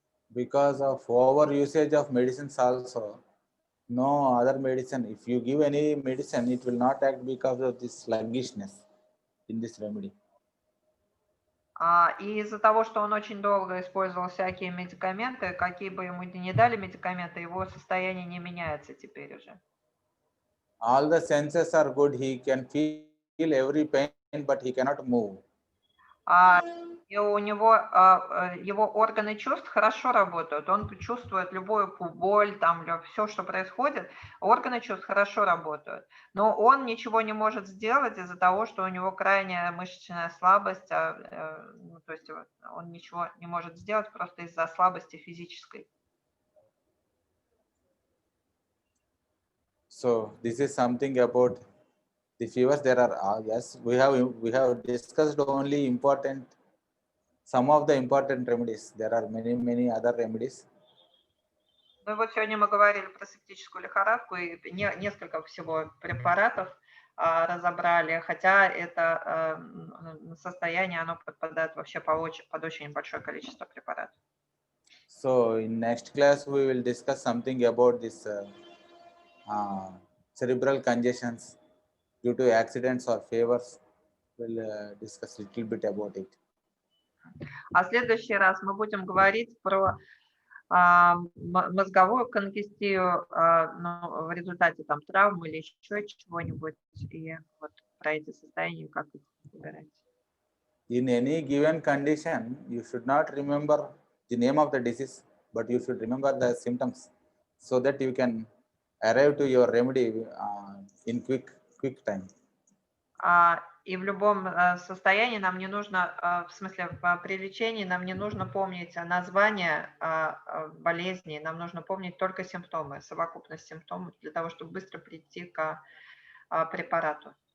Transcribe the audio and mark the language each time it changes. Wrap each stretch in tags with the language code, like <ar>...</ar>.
<en>Because of over usage of medicines also, no other medicine, if you give any medicine, it will not act because of this sluggishness in this remedy.</en> <ru>И из-за того, что он очень долго использовал всякие медикаменты, какие бы ему ни дали медикаменты, его состояние не меняется теперь уже.</ru> <en>All the senses are good, he can feel every pain, but he cannot move.</en> <ru>И у него его органы чувств хорошо работают, он чувствует любую боль, там все, что происходит, органы чувств хорошо работают, но он ничего не может сделать из-за того, что у него крайняя мышечная слабость, то есть он ничего не может сделать просто из-за слабости физической.</ru> <en>So this is something about the fevers. There are yes, we have discussed only some of the important remedies. There are many other remedies.</en> <ru>Ну и вот сегодня мы говорили про септическую лихорадку и несколько всего препаратов разобрали, хотя это состояние, оно подпадает вообще под очень большое количество препаратов.</ru> <en>So in next class we will discuss something about this cerebral congestions due to accidents or fevers. We'll discuss a little bit about it.</en> <ru>А в следующий раз мы будем говорить про мозговую конгестию в результате там травмы или еще чего-нибудь, и вот про эти состояния, как их выбирать.</ru> <en>In any given condition, you should not remember the name of the disease, but you should remember the symptoms so that you can arrive to your remedy in quick time.</en> <ru>И в любом состоянии нам не нужно, в смысле, при лечении нам не нужно помнить название болезни, нам нужно помнить только симптомы, совокупность симптомов для того, чтобы быстро прийти к препарату.</ru>